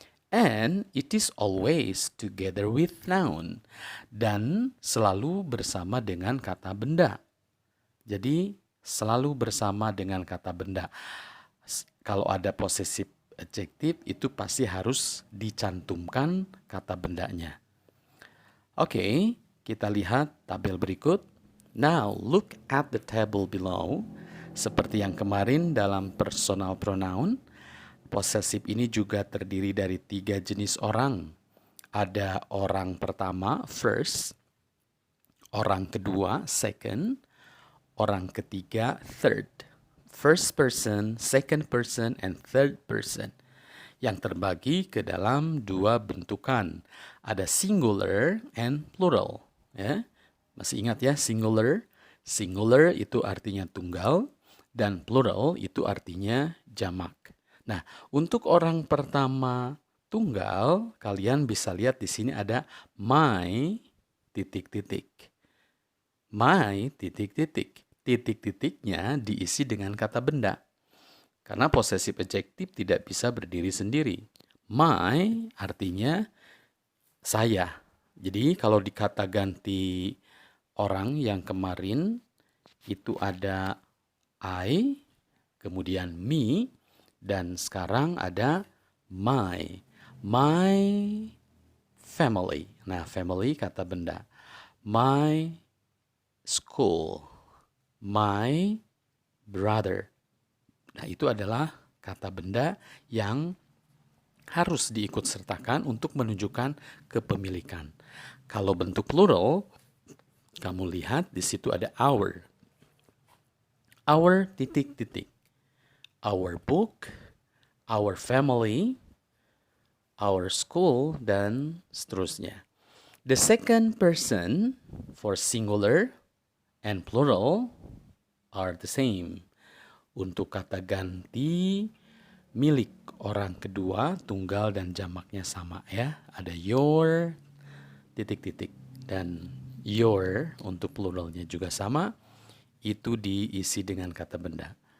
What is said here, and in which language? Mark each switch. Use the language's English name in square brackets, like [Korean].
[English] And it is always together with noun. [Indonesian] Dan selalu bersama dengan kata benda. Jadi selalu bersama dengan kata benda. Kalau ada possessive adjective itu pasti harus dicantumkan kata bendanya. Oke, kita lihat tabel berikut. [English] Now, look at the table below. [Indonesian] Seperti yang kemarin dalam personal pronoun, possessive ini juga terdiri dari 3 jenis orang. Ada orang pertama, first, orang kedua, second, orang ketiga, third. [English] First person, second person, and third person. [Indonesian] Yang terbagi ke dalam 2 bentukan. Ada singular and plural. Ya. Masih ingat ya, singular? Singular itu artinya tunggal dan plural itu artinya jamak. Nah, untuk orang pertama tunggal, kalian bisa lihat di sini ada my titik-titik. My titik-titik. Titik-titiknya diisi dengan kata benda. Karena possessive adjective tidak bisa berdiri sendiri. My artinya saya. Jadi kalau dikata ganti orang yang kemarin itu ada I, kemudian me, dan sekarang ada my. [English] My family. [Indonesian] Nah, family kata benda. My school. [English] my brother. [Indonesian] Nah, itu adalah kata benda yang harus diikutsertakan untuk menunjukkan kepemilikan. Kalau bentuk plural, kamu lihat di situ ada our. Our titik-titik. Our book, our family, our school, dan seterusnya. [English] The second person for singular and plural are the same. [Indonesian] Untuk kata ganti milik orang kedua, tunggal dan jamaknya sama ya. Ada your, titik-titik. Dan your untuk pluralnya juga sama. Itu diisi dengan kata benda.